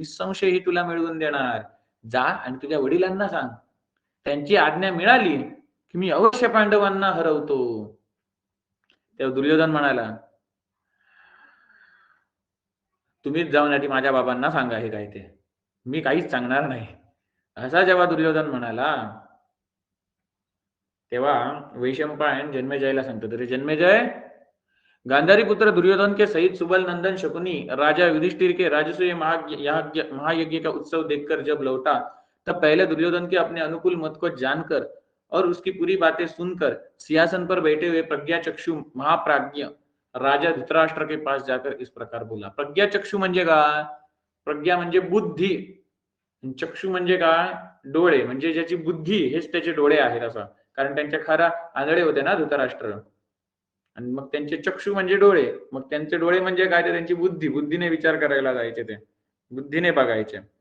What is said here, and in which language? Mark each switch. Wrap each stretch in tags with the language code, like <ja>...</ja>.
<mr>निसंशय ही तुला मिळवून देणार. जा आणि तुझ्या वडिलांना सांग, त्यांची आज्ञा मिळाली की मी अवश्य पांडवांना हरवतो. तेव्हा दुर्योधन म्हणाला, तुम्हीच जाऊन आधी माझ्या बाबांना सांगा हे काय ते, मी काहीच सांगणार नाही. असा जेव्हा दुर्योधन म्हणाला तेव्हा वैशंपायन जन्मेजयला सांगतो, अरे जन्मेजय,</mr> <hi>गांधारी पुत्र दुर्योधन के सहित सुबल नंदन शकुनी राजा युधिष्ठिर के राजसूय महायज्ञ का उत्सव देखकर जब लौटा, तब पहले दुर्योधन के अपने अनुकूल मत को जानकर और उसकी पूरी बातें सुनकर सिंहासन पर बैठे हुए प्रज्ञाचक्षु महाप्राज्ञ राजा धृतराष्ट्र के पास जाकर इस प्रकार बोला.</hi> <mr>प्रज्ञाचक्षु म्हणजे काय, प्रज्ञा म्हणजे बुद्धी, चक्षु म्हणजे काय, डोळे, म्हणजे ज्याची बुद्धी हेच त्याचे डोळे आहेत असा. कारण त्यांच्या खरा आंधळे होते ना धृतराष्ट्र, आणि मग त्यांचे चक्षु म्हणजे डोळे, मग त्यांचे डोळे म्हणजे काय, ते त्यांची बुद्धीने विचार करायला जायचे, ते बुद्धीने बघायचे.</mr>